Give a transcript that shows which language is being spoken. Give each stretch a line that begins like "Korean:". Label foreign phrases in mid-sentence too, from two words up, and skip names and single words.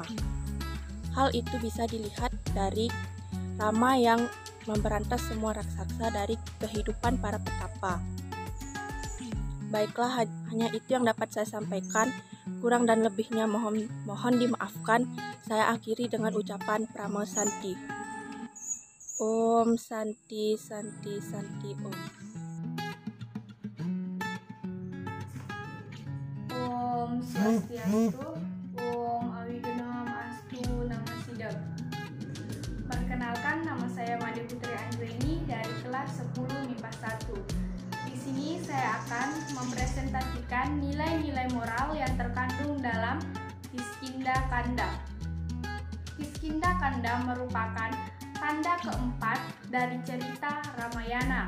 Indonesian: Hal itu bisa dilihat dari Rama yang memberantas semua raksasa dari kehidupan para petapa. Baiklah, hanya itu yang dapat saya sampaikan. Kurang dan lebihnya mohon dimaafkan. Saya akhiri dengan ucapan Pramesanti.
Sanskrit: Om Santi Santi Santi Om. Om Swastiastu. Om Awigenam Astu Namasidam.
Indonesian: Perkenalkan, nama saya Made Putri Anggreni dari kelas 10 MIPA 1. mempresentasikan nilai-nilai moral yang terkandung dalam Kiskinda Kanda. Kiskinda Kanda merupakan kanda keempat dari cerita Ramayana.